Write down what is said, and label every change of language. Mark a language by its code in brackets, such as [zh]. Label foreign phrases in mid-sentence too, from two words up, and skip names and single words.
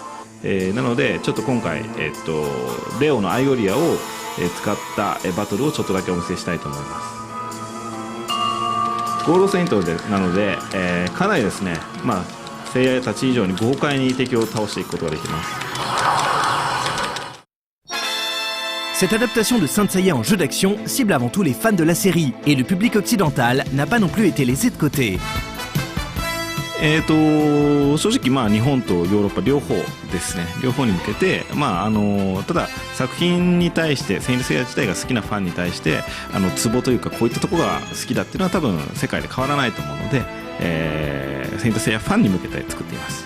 [ja] なのでちょっと今回、レオのアイオリアを、使ったバトルをちょっとだけお見せしたいと思います。ゴールドセイントなので、かなりですね、聖夜たち以上に豪快に敵を倒していくことができます。 [fr] Cette adaptation de Saint Seiya en jeu d'action cible avant tout les fans de la série, et le public occidental n'a pas non plus été laissé de côté. [ja] 正直日本とヨーロッパ両方ですね、両方に向けて、ただ作品に対してセイントセイヤ自体が好きなファンに対してツボというかこういったところが好きだっていうのは多分世界で変わらないと思うので、セイントセイヤファンに向けて作っています。